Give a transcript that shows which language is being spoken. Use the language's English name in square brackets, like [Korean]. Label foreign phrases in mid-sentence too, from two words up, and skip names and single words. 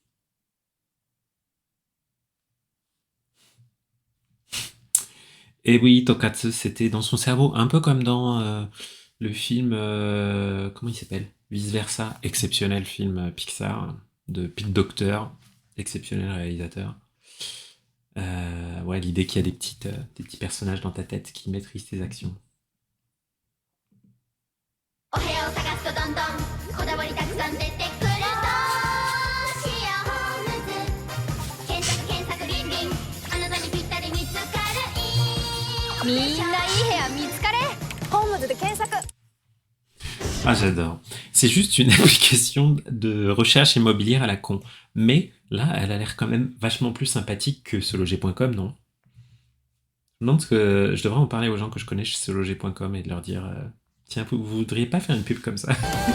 [French] Et oui, Tokatsu, c'était dans son cerveau, un peu comme dans le film, comment il s'appelle? Vice Versa, exceptionnel film Pixar de Pete Docter, exceptionnel réalisateur. Ouais, l'idée qu'il y a des petits personnages dans ta tête qui maîtrisent tes actions. [Japanese] お部屋を探すとどんどんこだわりたくさん出てくるどうしようホームズ検索リンリンあなたにぴったり見つかるみんないい部屋見つかれホームズで検索 [French] Ah, j'adore. C'est juste une application de recherche immobilière à la con. Mais là, elle a l'air quand même vachement plus sympathique que seloger.com, non? Je me demande que je devrais en parler aux gens que je connais chez seloger.com et de leur dire tiens, vous voudriez pas faire une pub comme ça?